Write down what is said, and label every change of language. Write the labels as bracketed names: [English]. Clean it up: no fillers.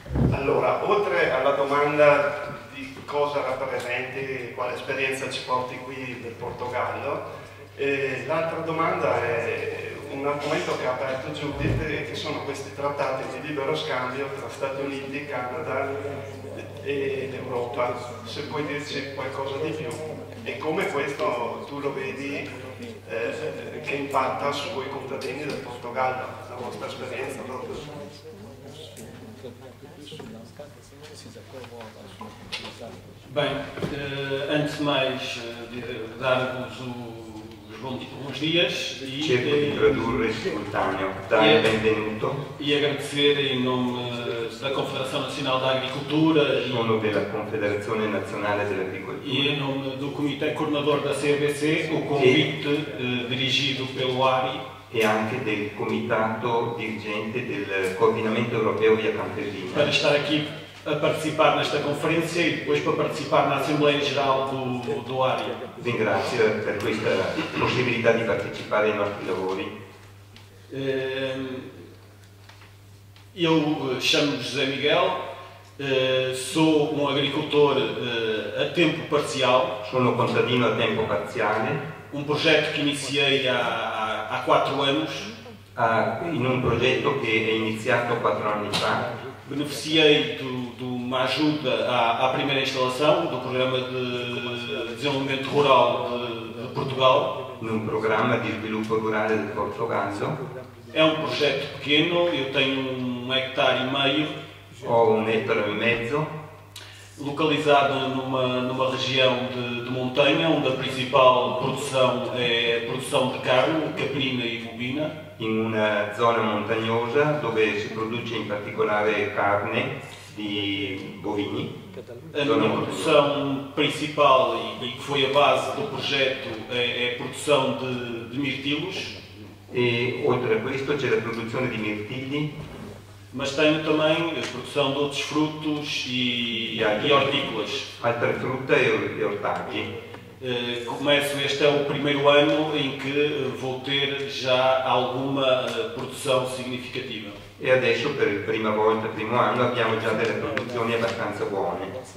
[Italian] Allora, oltre alla domanda di cosa rappresenti, quale esperienza ci porti qui del Portogallo, l'altra domanda è un argomento che ha aperto Judith, che sono questi trattati di libero scambio tra Stati Uniti, Canada ed Europa. Se puoi dirci qualcosa di più e come questo tu lo vedi che impatta sui contadini del Portogallo, la vostra esperienza proprio. [Portuguese] Bem, antes de mais dar-vos bons dias [Italian] cerco di tradurre simultaneo, dare il benvenuto. [Portuguese] E agradecer em nome da Confederação Nacional da Agricultura [Italian] della Confederazione Nazionale dell'Agricoltura [Portuguese] e em nome do Comitê Coordenador da CBC o convite dirigido pelo ARI [Italian] e anche del Comitato Dirigente del Coordinamento Europeo Via Campesina [Portuguese] para estar aqui a participar nesta conferência e depois para participar na Assembleia Geral do ARI. [Italian] Ringrazio per questa possibilità di partecipare ai nostri lavori. [Portuguese] Eu chamo-me José Miguel, sou um agricultor a tempo parcial. [Italian] Sono contadino a tempo parziale. [Portuguese] Projeto que iniciei há 4 anos. [Italian] In un progetto che è iniziato 4 anni fa. [Portuguese] Beneficiei de uma ajuda à primeira instalação do Programa de Desenvolvimento Rural de Portugal. [Italian] Num programma di sviluppo rurale del Portogallo. [Portuguese] É projeto pequeno, eu tenho 1,5 hectares. [Italian] Ho 1,5 ettari. [Portuguese] Localizado numa região de montanha, onde a principal produção é a produção de carne, caprina e bovina. [Italian] In una zona montagnosa dove si produce in particolare carne di bovini. [Portuguese] A minha produção principal e que foi a base do projeto é a produção de mirtilos. [Italian] E oltre a questo c'è la produzione di mirtilli. [Portuguese] Mas tenho também a produção de outros frutos e hortícolas. [Italian] Altre frutta e ortaggi. [Portuguese] Começo, este é o primeiro ano em que vou ter já alguma produção significativa. [Italian] E adesso per il primo anno abbiamo già delle produzioni abbastanza buone.